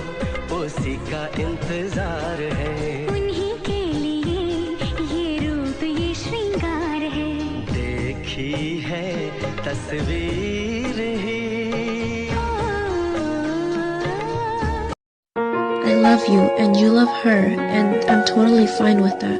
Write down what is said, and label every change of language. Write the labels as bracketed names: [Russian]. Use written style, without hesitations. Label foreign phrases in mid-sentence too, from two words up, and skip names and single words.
[Hindi] उसी का इंतजार है उन्हीं के लिए ये रूप ये श्रृंगार है देखी है तस्वीर ही [English] I love you and you love her, and I'm totally fine with that.